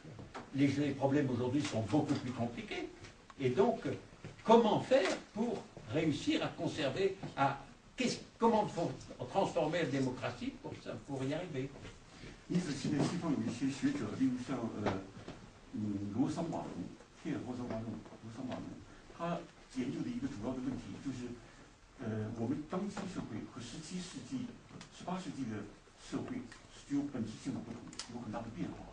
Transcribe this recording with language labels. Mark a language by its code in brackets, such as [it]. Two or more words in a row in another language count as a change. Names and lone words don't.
[fr] Les problèmes aujourd'hui sont beaucoup plus compliqués. Et donc, comment faire pour réussir à conserver, comment transformer la démocratie pour y arriver? [zh] 因此，现在西方有一些学者，例如像罗桑瓦隆，天尔罗桑瓦隆，他研究的一个主要的问题就是，我们当今社会和17世纪、18世纪的社会是具有本质性的不同，有很大的变化。